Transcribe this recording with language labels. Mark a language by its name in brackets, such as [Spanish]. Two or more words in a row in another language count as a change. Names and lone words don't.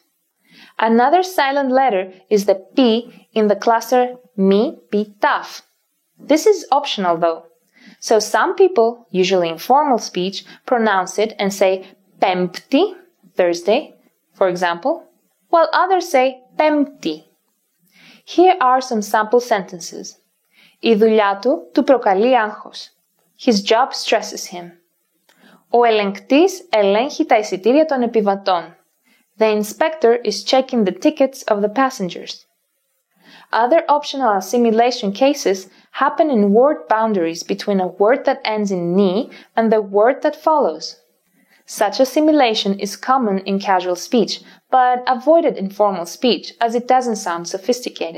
[English] Another silent letter is the P in the cluster mi, pi, taf. This is optional though. So some people, usually in formal speech, pronounce it and say pempti, Thursday, for example, while others say pempti. Here are some sample sentences. [Greek] Η δουλειά του προκαλεί άγχος. [English] His job stresses him. [Greek] Ο ελεγκτής ελέγχει τα εισιτήρια των επιβατών. [English] The inspector is checking the tickets of the passengers. Other optional assimilation cases happen in word boundaries between a word that ends in ni and the word that follows. Such assimilation is common in casual speech, but avoided in formal speech as it doesn't sound sophisticated.